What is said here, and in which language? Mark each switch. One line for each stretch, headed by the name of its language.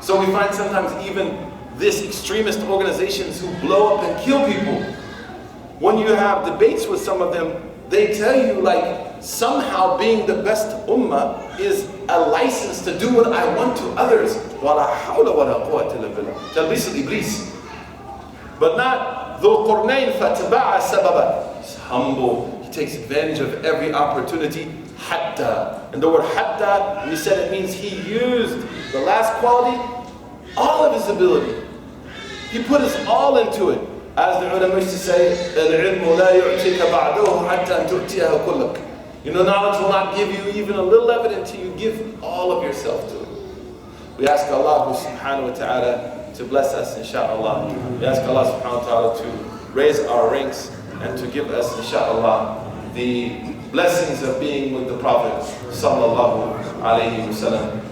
English: So we find sometimes even this extremist organizations who blow up and kill people, when you have debates with some of them, they tell you like somehow being the best ummah is a license to do what I want to others.
Arabic: وَلَا حَوْلَ وَلَا قُوَّةَ إِلَّا بِاللَّهِ. تلبيس الإبليس.
English: But not
Arabic: ذو القرنين فَتَبَعَ سَبَبًا.
English: He's humble. He takes advantage of every opportunity. Hatta. And the word hatta, we said it means he used the last quality, all of his ability. He put his all into it. As the ulama used to say,
Arabic: الْعِلْمُ لَا يُعْتِكَ بَعْدَهُ حَتَّى أَن تُؤْتِيَهُ كُلَّكَ.
English: You know, knowledge will not give you even a little evidence until you give all of yourself to it. We ask Allah subhanahu wa ta'ala to bless us, inshaAllah. We ask Allah subhanahu wa ta'ala to raise our ranks and to give us, inshaAllah, the blessings of being with the Prophet sallallahu alayhi wa sallam.